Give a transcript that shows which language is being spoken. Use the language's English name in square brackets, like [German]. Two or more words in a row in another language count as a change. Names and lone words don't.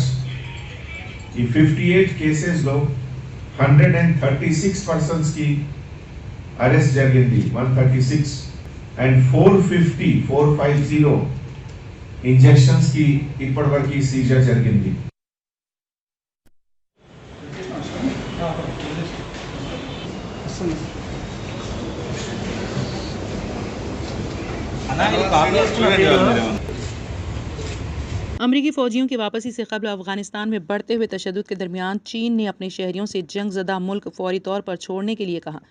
[Telugu] ఈ 58 కేసెస్లో 136 పర్సన్స్ కి అరెస్ట్ జరిగింది, 136 అండ్ 450 ఇంజెక్షన్స్ కి ఇప్పటివరకు సీజర్ జరిగింది। [Urdu] امریکی فوجیوں کی واپسی سے قبل افغانستان میں بڑھتے ہوئے تشدد کے درمیان چین نے اپنے شہریوں سے جنگ زدہ ملک فوری طور پر چھوڑنے کے لیے کہا۔